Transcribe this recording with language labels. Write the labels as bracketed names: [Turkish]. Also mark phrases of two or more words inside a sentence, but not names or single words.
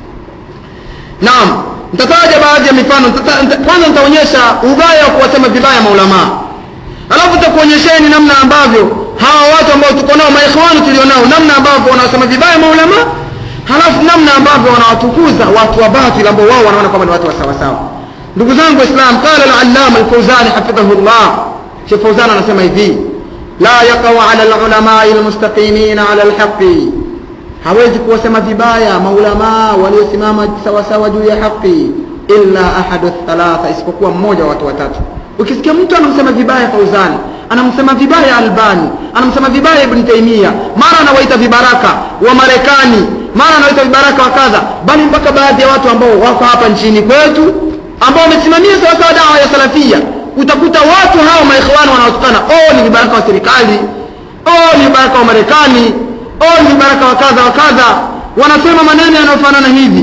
[Swahili] Naam, nitataja baadhi ya mifano. Kwanza nitaonyesha ubaya wa kuwasema vibaya maulama, alafu nitakuonyesheni namna ambavyo hawa watu ambao tuko nao maikhwani tulionao, namna ambavyo wanasema vibaya maulama, halafu namna ambavyo wanawatukuza watu wa batil ambao wao wanaona kwamba ni watu wa sawa sawa. Ndugu zangu Waislamu, [Arabic] قال العلامة الفوزاني حفظه الله, [Swahili] Sheikh Fawzan anasema hivi: [Arabic] لا يقع على العلماء المستقيمين على الحق, [Swahili] hawezi kuwasema vibaya maulama waliosimama sawa sawa juu ya haki, [Arabic] إلا أحد ثلاثة, [Swahili] isipokuwa mmoja wa watu watatu. Ukisikia mtu anamsema vibaya Fawzan, anamsema vibaya Albani, anamsema vibaya Ibn Taymiyyah, mara anawaita vibaraka wa Marekani, mara anawaita vibaraka wa kadha, bali mpaka baadhi ya watu ambao wako hapa nchini kwetu ambao wamesimamia sawa sawa dawa ya salafia, utakuta watu hao maikhwani wanaotukana, ni vibaraka wa serikali, ni vibaraka wa Marekani, ni vibaraka wa kadha wa kadha, wanasema maneno yanayofanana hivi.